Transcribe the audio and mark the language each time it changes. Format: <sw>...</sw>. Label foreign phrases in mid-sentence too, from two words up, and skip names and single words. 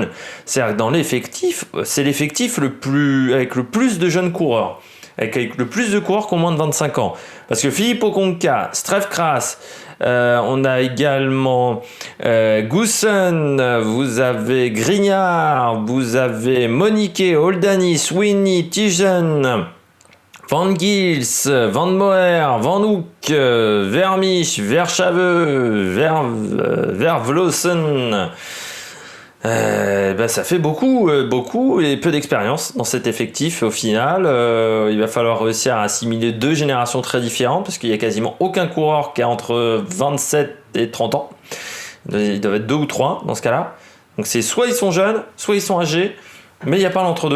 <fr>C'est-à-dire que dans l'effectif, c'est l'effectif avec le plus de jeunes coureurs, avec le plus de coureurs qui ont moins de 25 ans. Parce que Filippo Conca, Streff Kras, On a également Goossen, vous avez Grignard, vous avez Monique, Oldani, Sweeney, Tijen, Van Gils, Van Moer, Van Hoek, Vermich, Verschave, Vervlossen. Ça fait beaucoup et peu d'expérience dans cet effectif au final. Il va falloir réussir à assimiler deux générations très différentes parce qu'il y a quasiment aucun coureur qui a entre 27 et 30 ans. Il doit être 2 ou 3 dans ce cas-là. Donc c'est soit ils sont jeunes, soit ils sont âgés, mais il n'y a pas l'entre-deux.</fr>